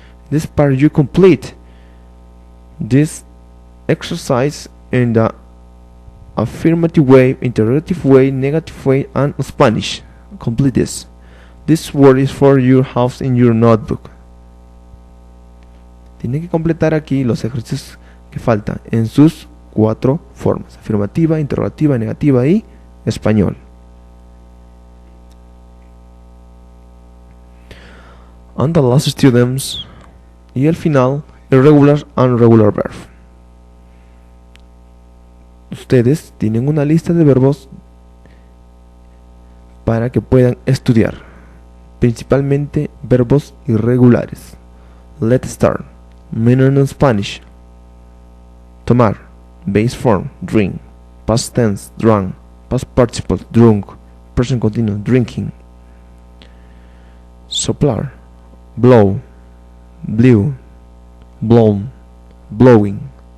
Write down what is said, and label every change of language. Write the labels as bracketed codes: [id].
[en] This part you complete this exercise in the affirmative way, interrogative way, negative way, and Spanish. Complete this. This word is for your house in your notebook. [es] Tiene que completar aquí los ejercicios que faltan en sus 4 formas: afirmativa, interrogativa, negativa y español. [en] And the last students, [es] y el final, [en] irregular and regular verb. [es] Ustedes tienen una lista de verbos para que puedan estudiar, principalmente verbos irregulares. [en] Let's start. Meaning in Spanish: tomar, base form, drink, past tense, drunk, past participle, drunk, present continuous, drinking. Soplar, blow, blew, blown, blowing.